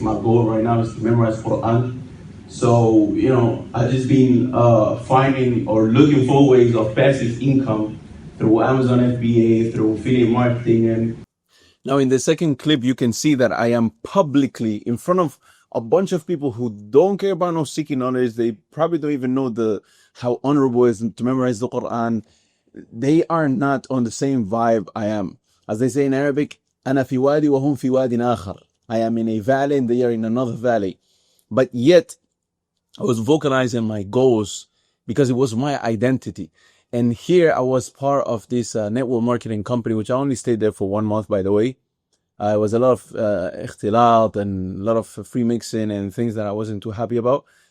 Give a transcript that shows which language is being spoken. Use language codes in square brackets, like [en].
[en] My goal right now is to memorize Qur'an. So I've just been finding or looking for ways of passive income through Amazon FBA, through affiliate marketing. And now in the second clip, you can see that I am publicly in front of a bunch of people who don't care about no seeking knowledge. They probably don't even know how honorable it is to memorize the Qur'an. They are not on the same vibe I am. [ar] As they say in Arabic, أنا في وادي وهم في واد آخر. [en] I am in a valley and they are in another valley. But yet, I was vocalizing my goals because it was my identity. And here I was part of this network marketing company, which I only stayed there for 1 month, by the way. It was a lot of ikhtilat and a lot of free mixing and things that I wasn't too happy about.